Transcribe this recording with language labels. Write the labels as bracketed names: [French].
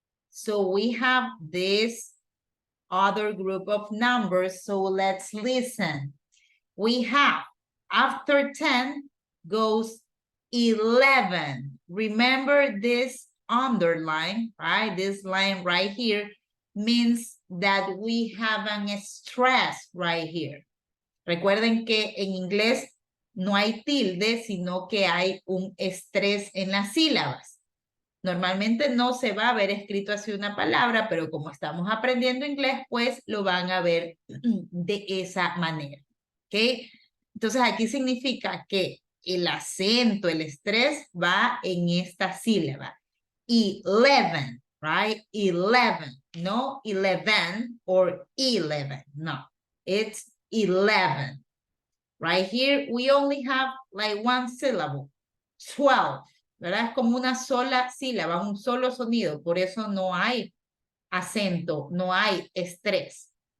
[English] So we have this other group of numbers, so let's listen. We have, after 10 goes 11. Remember this underline, right? This line right here means that we have an stress right here. [Spanish] Recuerden que en inglés no hay tilde, sino que hay un estrés en las sílabas. Normalmente no se va a ver escrito así una palabra, pero como estamos aprendiendo inglés, pues lo van a ver de esa manera. ¿Ok? Entonces aquí significa que el acento, el estrés va en esta sílaba. [English] 11, right? 11, no 11 or 11, no. It's 11. Right here, we only have like one syllable. [Spanish] 12, ¿verdad? Es como una sola sílaba, un solo sonido. Por eso no hay acento, no hay estrés.